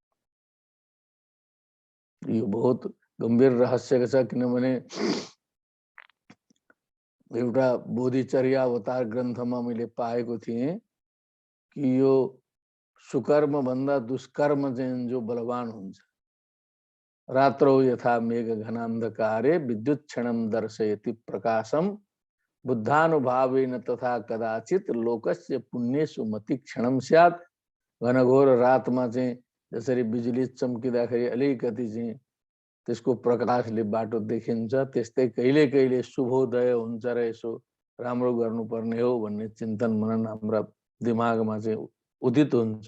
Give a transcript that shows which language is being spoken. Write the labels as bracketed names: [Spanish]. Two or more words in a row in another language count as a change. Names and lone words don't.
[Nepali] यो बहुत गम्भीर रहस्य छ, किनभने एउटा बोधिचर्या अवतार ग्रन्थमा मैले पाएको थिएँ कि यो सुकर्म भन्दा दुष्कर्म चाहिँ जो बलवान हुन्छ। [Sanskrit] रात्रौ यथा मेघ घनान्धकारे विद्युत क्षणम दर्शयति प्रकाशम बुद्धानुभावेन तथा कदाचित लोकस्य पुण्येषु मति क्षणम स्यात्। [Nepali] घनघोर रातमा चाहिँ जसरी बिजुली चम्किँदाखेरि अलिकति चाहिँ त्यसको प्रकाशले बाटो देखिन्छ, त्यस्तै कहिले कहिले शुभोदय हुन्छ र यसो राम्रो गर्नुपर्ने हो भन्ने चिन्तन मनन हाम्रा दिमागमा चाहिँ उदित हुन्छ।